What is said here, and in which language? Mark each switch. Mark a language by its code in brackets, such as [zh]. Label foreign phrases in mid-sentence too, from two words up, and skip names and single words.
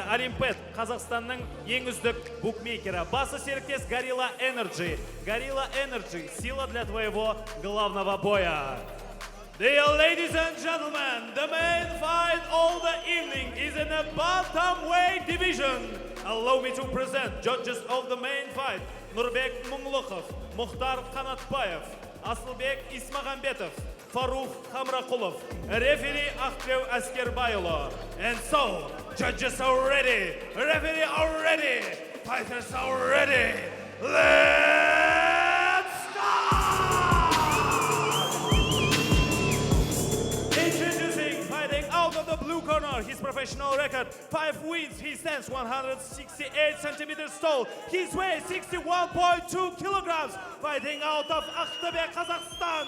[kk] Олимпет Қазақстанның ең үздік букмекері. Басы серіктес Gorilla Energy. Gorilla Energy – [ru] сила для твоего главного боя. [en] Dear ladies and gentlemen, the main fight of the evening is in the bantamweight division. Allow me to present judges of the main fight. Нұрбек Мұңлықов, Мұхтар Қанатбаев, Асылбек Исмағамбетов, Фарух Хамрақұлов, referee Ақтеу Әскербайұлы. And so, judges are ready, referee are ready, fighters are ready. Let's start! Introducing, fighting out of the blue corner, his professional record, 5 wins, he stands 168 centimeters tall, his weight 61.2 kilograms, fighting out of Ақтөбе, Kazakhstan.